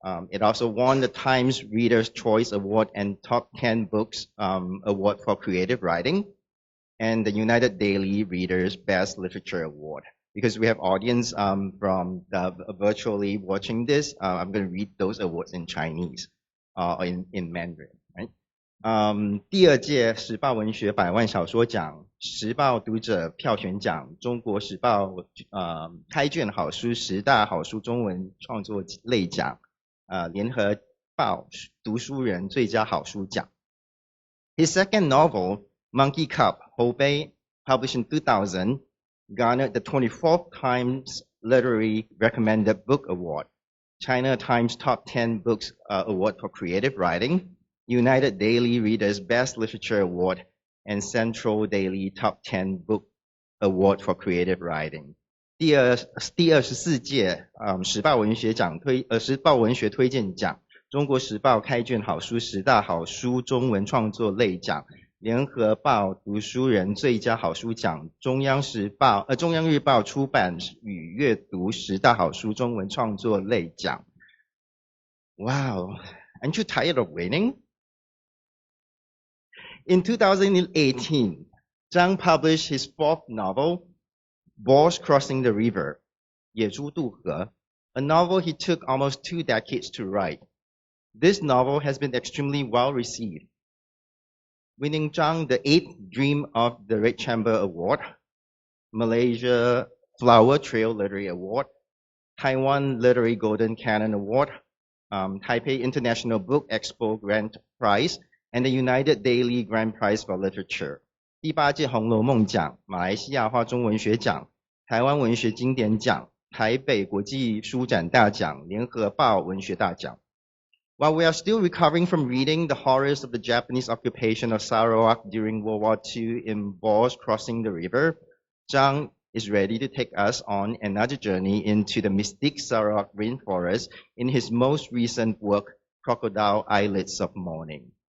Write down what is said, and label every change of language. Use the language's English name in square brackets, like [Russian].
[English] It also won the Times Reader's Choice Award and Top 10 Books Award for Creative Writing, and the United Daily Reader's Best Literature Award. Because we have audience from virtually watching this, I'm going to read those awards in Chinese, or in Mandarin, right? [Chinese] 第二届时报文学百万小说奖、时报读者票选奖、中国时报开卷好书10大好书中文创作类奖、联合报读书人最佳好书奖。 [English] His second novel, Monkey Cup, Hubei, published in 2000, garnered the 24th Times Literary Recommended Book Award, China Times Top 10 Books Award for Creative Writing, United Daily Reader's Best Literature Award, and Central Daily Top 10 Book Award for Creative Writing. [Chinese] 第24届时报文学推荐奖、中国时报开卷好书10大好书中文创作类奖、联合报读书人最佳好书奖、中央日报出版与阅读10大好书中文创作类奖。 [English] Wow, aren't you tired of winning? In 2018, Zhang published his fourth novel, Boars Crossing the River, 野猪渡河, a novel he took almost 2 decades to write. This novel has been extremely well received, winning Zhang the 8th Dream of the Red Chamber Award, Malaysia Flower Trail Literary Award, Taiwan Literary Golden Canon Award, Taipei International Book Expo Grand Prize, and the United Daily Grand Prize for Literature. [Chinese] 第8届红楼梦奖、马来西亚花中文学奖、台湾文学经典奖、台北国际书展大奖、联合报文学大奖。 [English] While we are still recovering from reading the horrors of the Japanese occupation of Sarawak during World War II in Boars Crossing the River, Zhang is ready to take us on another journey into the mystic Sarawak rainforest in his most recent work, Crocodile Eyelids of Morning.